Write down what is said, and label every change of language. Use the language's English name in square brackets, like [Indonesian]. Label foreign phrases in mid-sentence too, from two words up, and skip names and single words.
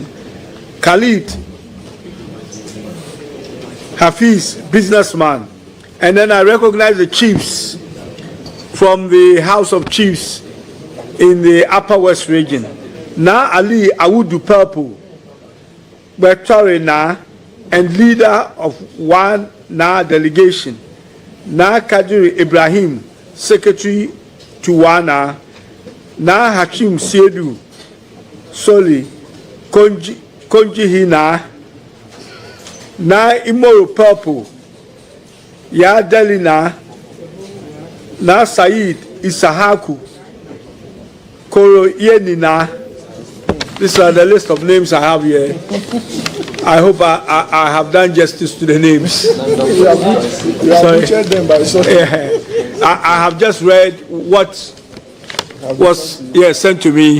[English] Khalid Hafiz, businessman. And then I recognize the chiefs from the House of Chiefs in the Upper West region. Na Ali Awudu Purple, Bertori Na, and leader of one Na delegation. Na Kadiri Ibrahim, secretary to Wana. Na Hachim Siedu Soli, Konji Hina. Na Imoro Purple, Ya Delina. Na Said Isahaku, Koro Yenina. These are the list of names I have here. I hope I have done justice to the names. I have just read what was sent to me.